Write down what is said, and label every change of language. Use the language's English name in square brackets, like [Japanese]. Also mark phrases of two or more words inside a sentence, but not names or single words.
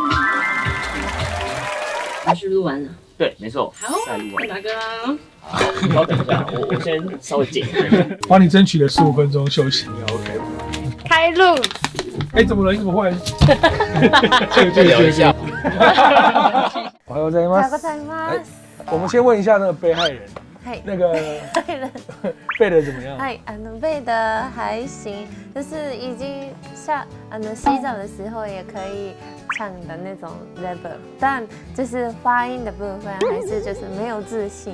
[Chinese] 你是录完了？对，没错。好，换达哥啦。好，等一下，我先稍微剪一下。帮你争取了15分钟休息，你 OK 吗？开录。怎么了？你怎么换？就聊一下。 [Japanese] おはようございます。おはようございます。 [Chinese] 我们先问一下那个被害人，那个背的怎么样？背的还行，就是已经洗澡的时候也可以唱的那种 level， 但就是发音的部分还是就是没有自信。